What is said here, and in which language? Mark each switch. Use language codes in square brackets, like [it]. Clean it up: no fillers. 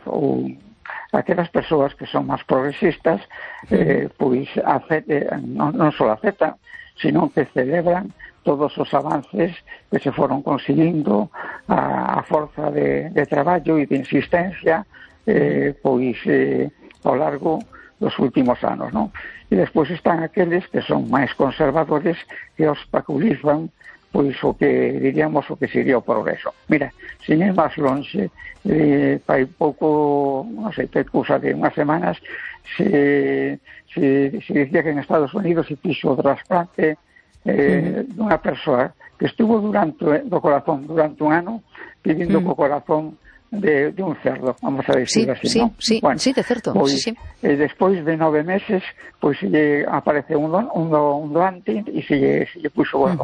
[es] O aquellas personas que son más progresistas, pues no solo aceptan, sino que celebran todos los avances que se fueron consiguiendo a fuerza de trabajo y de insistencia, pues a lo largo de los últimos años, ¿no? Y después están aquellos que son más conservadores, que obstaculizan pues o que diríamos o que sería o progreso. [gl] Mira, sin ir más longe, fai pouco, non sei, te cousa de unhas semanas, se dicía que en Estados Unidos se fixo o trasplante dunha persoa que estuvo durante un ano pidiendo co corazón de un cerdo, vamos a decir [es] sí, así, sí, ¿no? Sí, bueno, sí, de certo. Pues, sí. Después de 9 meses, pues aparece un doante y se le puso bueno.